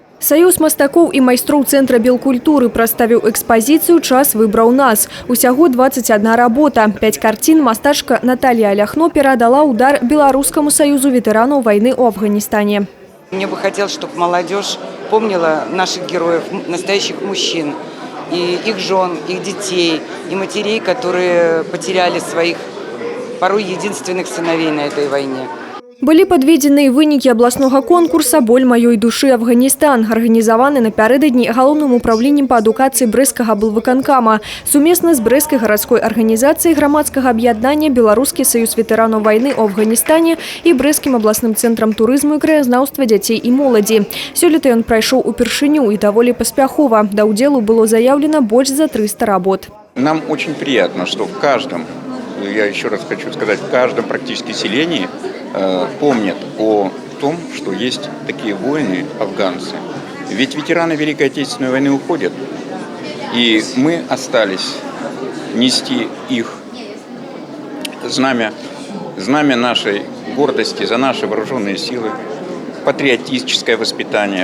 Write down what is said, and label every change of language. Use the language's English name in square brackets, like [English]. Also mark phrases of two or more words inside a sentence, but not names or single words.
[Belarusian] Саюз мастакоў і майстроў цэнтра белкультуры прадставіў экспазіцыю «Час выбраў нас». Усяго 21 работа. 5 карцін мастачка Наталья Аляхно перадала удар [Russian] Белорусскому союзу ветеранов войны в Афганистане. Мне бы хотелось, чтобы молодежь помнила наших героев, настоящих мужчин, и их жен, их детей, и матерей, которые потеряли своих порой единственных сыновей на этой войне. [Belarusian] Былі падведзены вынікі абласнога конкурса «Боль маёй душы Афганистан», арганізаваны напярэдадні галоўным управленнем па адукацыі брэсцкага аблвыканкама. Сумесна з брэсцкай гарадской арганізацыяй грамадскага аб'яднання [Russian] «Белорусский союз ветеранов войны в Афганистане» [Belarusian] і брэсцкім абласным цэнтрам турызму і краязнаўства дзяцей і моладзі. Сёлета ён прайшоў упершыню і даволі паспяхова. Да ўдзелу было заяўлена больш за 300 работ. [Russian] Нам очень приятно, что в каждом, я еще раз хочу сказать, в каждом практически селении помнят о том, что есть такие воины, афганцы. Ведь ветераны Великой Отечественной войны уходят, и мы остались нести их знамя нашей гордости за наши вооруженные силы, патриотическое воспитание.